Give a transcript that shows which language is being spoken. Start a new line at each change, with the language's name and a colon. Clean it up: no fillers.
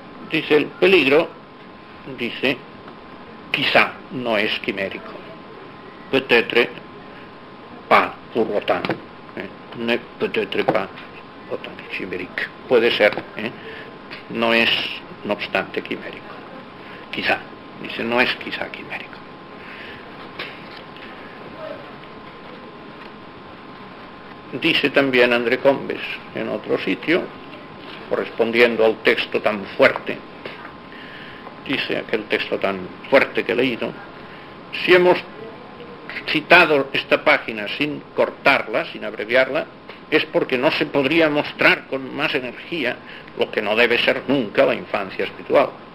Spanish: Dice, el peligro, dice, quizá no es quimérico.
French: Peut-être pas pour autant. Ne peut-être pas autant chimérique.
Spanish: Puede ser, no es, no obstante, quimérico. Quizá, dice, no es quizá quimérico. Dice también André Combes en otro sitio, correspondiendo al texto tan fuerte, dice aquel texto tan fuerte que he leído, si hemos citado esta página sin cortarla, sin abreviarla, es porque no se podría mostrar con más energía lo que no debe ser nunca la infancia espiritual.